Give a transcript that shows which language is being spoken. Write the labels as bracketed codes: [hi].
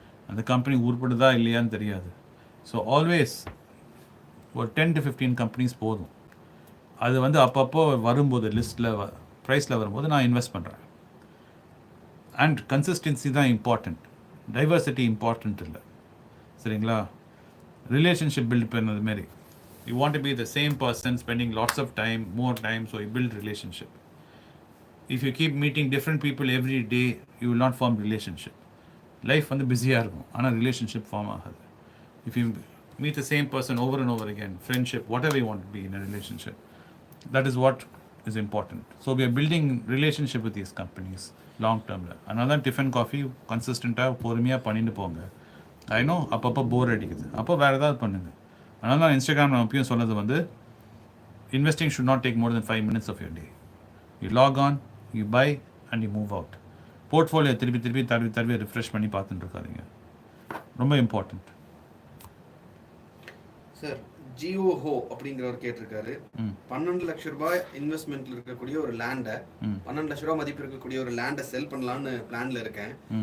[ta] அந்த கம்பெனி உருப்படுதா இல்லையான்னு தெரியாது. ஸோ ஆல்வேஸ் ஒரு 10 to 15 கம்பெனிஸ் போதும். அது வந்து அப்பப்போ வரும்போது லிஸ்ட்டில் ப்ரைஸில் வரும்போது நான் இன்வெஸ்ட் பண்ணுறேன். அண்ட் கன்சிஸ்டன்சி தான் இம்பார்ட்டண்ட், டைவர்சிட்டி இம்பார்ட்டண்ட் இல்லை. சரிங்களா? ரிலேஷன்ஷிப் பில்ட் பண்ணது மாரி, [en] you want to be the same person spending lots of time, more time, so you build relationship. If you keep meeting different people every day, you will not form relationship. [ta] Life வந்து பிஸியாக இருக்கும், ஆனால் relationship form ஆகாது. [en] If you meet the same person over and over again, friendship, whatever you want to be in a relationship, that is what is important. So we are building relationship with these companies long term. [ta] அதனால தான் tiffin coffee கன்சிஸ்டண்ட்டாக பொறுமையாக பண்ணிட்டு போங்க. I know அப்பப்போ போர் அடிக்குது, அப்போ வேறு ஏதாவது பண்ணுங்க. அதனால தான் இன்ஸ்டாகிராம் நான் எப்பயும் சொன்னது வந்து [en] Investing should not take more than 5 minutes of your day. You log on, you buy and you move out. [ta] Portfolio திருப்பி தடவி ரிஃப்ரெஷ் பண்ணி பார்த்துட்டு இருக்காதீங்க, ரொம்ப இம்பார்ட்டண்ட். சார் ஜியோஹோ அப்படிங்கிறவர் கேட்டிருக்காரு, 12 லட்ச ரூபாய் இன்வெஸ்ட்மெண்ட்ல இருக்கக்கூடிய ஒரு லேண்டை 12 லட்ச ரூபாய் மதிப்பு இருக்கக்கூடிய ஒரு லேண்டை செல் பண்ணலான்னு பிளான்ல இருக்கேன்.